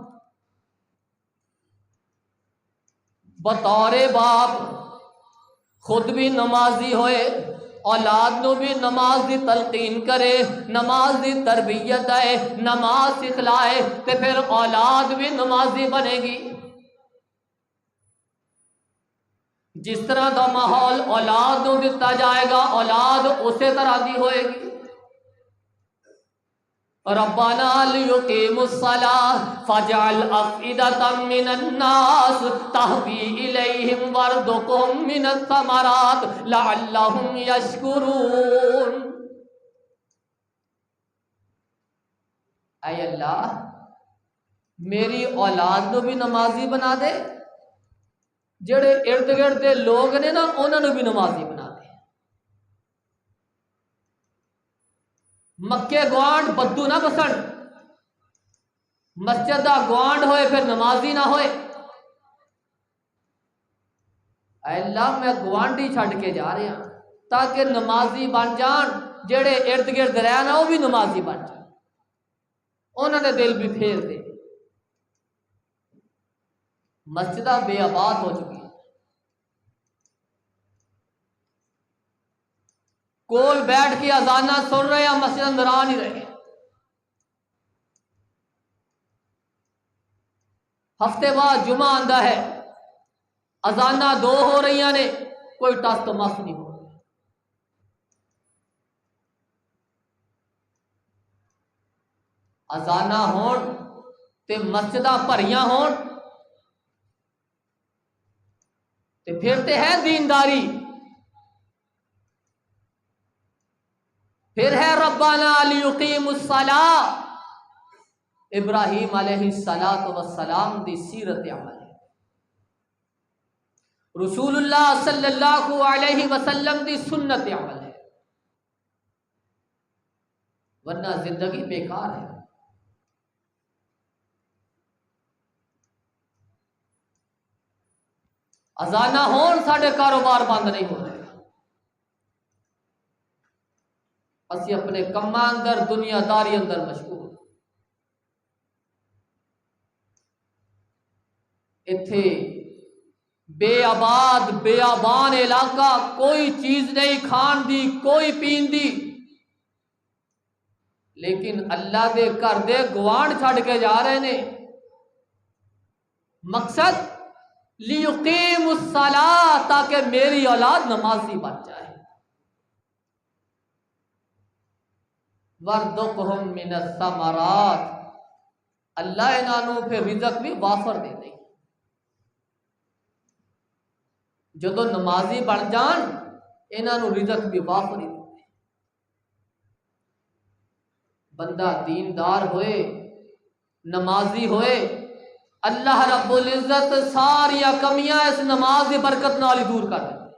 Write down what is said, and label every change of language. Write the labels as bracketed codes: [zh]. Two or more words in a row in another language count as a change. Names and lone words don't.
[pa] بطور باپ خود بھی نمازی ہوئے، اولاد نو بھی نماز دی تلقین کرے، نماز دی تربیت دے، نماز سکھلائے، تے پھر اولاد بھی نمازی بنے گی۔ [ur] جس طرح دا ماحول اولاد کو دیتا جائے گا، اولاد اسی [pa] طرح دی ہوئے گی۔ [ar] ربنا لیقیموا الصلاة فاجعل افئدة من الناس تهوی الیہم وارزقهم من الثمرات لعلهم یشکرون۔ [pa] اے اللہ، میری اولاد کو بھی نمازی بنا دے، جڑے ارد گرد دے لوگ نے نا انہوں نے بھی نمازی بنا دے۔ مکے گوانڈ بدو نہ بسن، مسجد دا گوانڈ ہوئے پھر نمازی نہ ہوئے۔ اے اللہ، میں گوانڈی چھڈ کے جا رہا ہوں تاکہ نمازی بن جان، جڑے ارد گرد رہنا وہ بھی نمازی بن جان، انہوں نے دل بھی پھیر دے۔ مسجدہ بے آباد ہو چکی، کول بیٹھ کے اذانہ سن رہے ہیں، مسجد اندر آ نہیں رہے۔ ہفتے بعد جمعہ آندا ہے، اذانہ 2 ہو رہی نے، کوئی ٹس تو مس نہیں ہو رہی۔ اذانہ ہون تے مسجدہ بھریاں ہون تے پھر تے ہے دینداری، پھر ہے [ar] ربنا لیقیموا الصلاة، [pa] ابراہیم [ar] علیہ السلام [pa] دی سیرت عمل ہے، رسول اللہ [ar] صلی اللہ علیہ وسلم [pa] دی سنت عمل ہے، ورنہ زندگی بیکار ہے۔ اذانہ ہون ساڈے کاروبار بند نہیں ہو رہے، اسی اپنے کماں اندر دنیا داری اندر مشغول۔ ایتھے بے آباد بے آبان علاقہ، کوئی چیز نہیں کھان دی، کوئی پین دی، لیکن اللہ دے گھر دے گوانڈ چھڑ کے جا رہے نے۔ [ur] مقصد [ar] لیقیم الصلاۃ، [ur] تاکہ میری اولاد نمازی بن جائے۔ [ar] وَارْزُقْهُم مِّنَ الثَّمَرَاتِ، [pa] اللہ انہوں پھر رزق بھی وافر دے دے۔ جدو نمازی بن جان انہوں رزق بھی وافر ہی دے۔ بندہ دیندار ہوئے، نمازی ہوئے، اللہ [ar] رب العزت [pa] ساری کمیاں اس نماز کی برکت نال ہی دور کر دے۔